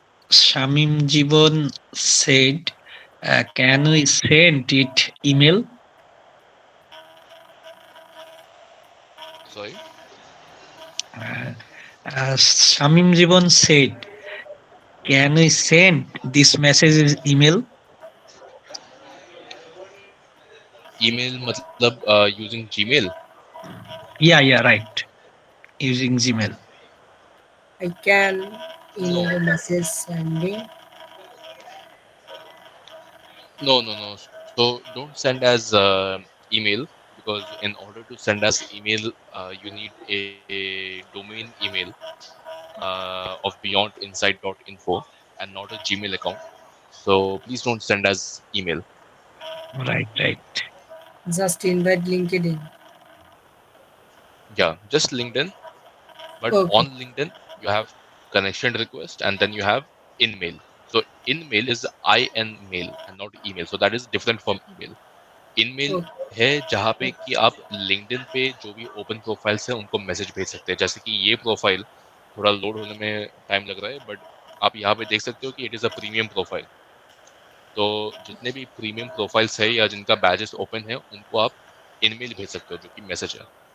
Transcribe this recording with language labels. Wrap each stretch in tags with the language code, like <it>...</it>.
<en>Shamim Jibon said, "Can we send it email?" Sorry. Shamim Jibon said, "Can we send this message as email?" Email मतलब using Gmail. Yeah, right. Using Gmail. I can No. email a message sending. No. So don't send as email, because in order to send as email, you need a domain email of beyondinsight.info and not a Gmail account. So please don't send as email. Right. Just invite LinkedIn. Yeah, just LinkedIn. But Okay. on LinkedIn, you have connection request and then you have in-mail. So in-mail is IN mail and not email. So that is different from email. In-mail Okay.</en> <hi>है जहाँ पे कि आप LinkedIn पे जो भी open profiles है उनको मैसेज भेज सकते हैं. जैसे कि ये प्रोफाइल थोड़ा लोड होने में टाइम लग रहा है, बट आप यहाँ पे देख सकते हो कि</hi> <en>It is a premium profile.</en> <hi>तो जितने भी प्रीमियम प्रोफाइल्स है या जिनका बैजेस ओपन है उनको आप इन-मेल भेज सकते हो, जो कि मैसेज है.</hi>